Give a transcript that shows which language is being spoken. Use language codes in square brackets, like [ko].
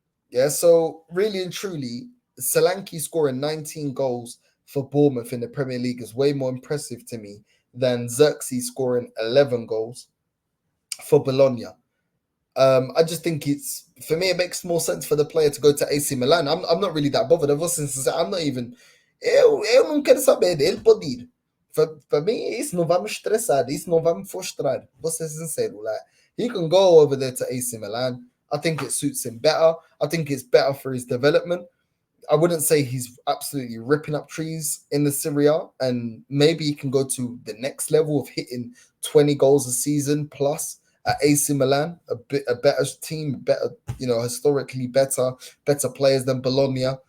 [en] Yeah, so really and truly, Solanke scoring 19 goals for Bournemouth in the Premier League is way more impressive to me than Zirkzee scoring 11 goals for Bologna. I just think for me, it makes more sense for the player to go to AC Milan. I'm not really that bothered. I'm not even. [pt] Eu não quero saber dele, pode ir. [en] For me, [pt] isso não vai me estressar, isso não vai me frustrar. Vou ser sincero, [en] like, he can go over there to AC Milan. I think it suits him better. I think it's better for his development. I wouldn't say he's absolutely ripping up trees in the Serie A, and maybe he can go to the next level of hitting 20 goals a season plus at AC Milan, a better team, historically better players than Bologna.